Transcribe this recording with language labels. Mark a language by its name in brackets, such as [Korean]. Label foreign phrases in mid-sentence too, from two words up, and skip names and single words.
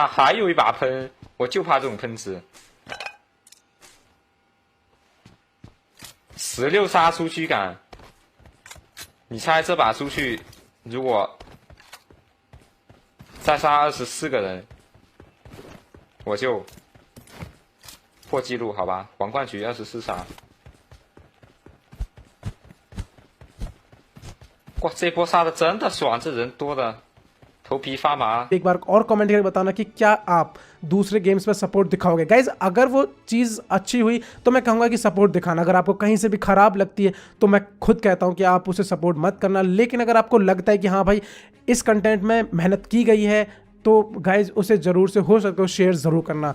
[Chinese] 还有一把喷，我就怕这种喷子。16杀出驱赶，你猜这把出去，如果再杀24个人，我就破纪录，好吧？皇冠局24杀。哇，这波杀的真的爽，这人多的。头皮发麻। [Hindi] एक बार और कमेंट करके बताना कि क्या आप दूसरे गेम्स पे सपोर्ट दिखाओगे। गाइज अगर वो चीज़ अच्छी हुई तो मैं कहूँगा कि सपोर्ट दिखाना। अगर आपको कहीं से भी ख़राब लगती है तो मैं खुद कहता हूँ कि आप उसे सपोर्ट मत करना। लेकिन अगर आपको लगता है कि हाँ भाई इस कंटेंट में मेहनत की गई है तो गाइज उसे ज़रूर से हो सकता है शेयर ज़रूर करना।